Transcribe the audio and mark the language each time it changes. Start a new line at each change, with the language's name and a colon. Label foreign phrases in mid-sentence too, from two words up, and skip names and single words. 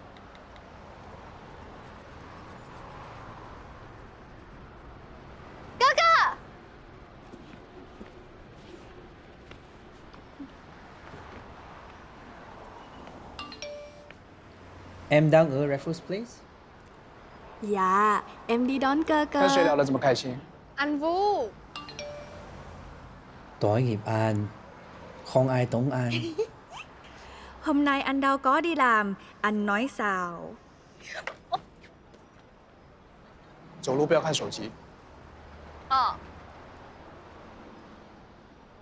Malay: Kakak!
Vietnamese: Em đang ở Raffles Place. Dạ, em đi đón cơ
Chinese: 跟谁
Vietnamese: cơ.
Chinese: 聊得这么开心？
Vietnamese: Anh Vũ. Tội nghiệp anh, không ai tốn anh. Hôm nay anh đâu có đi làm, anh nói sao?
Chinese: 走路不要看手机。哦。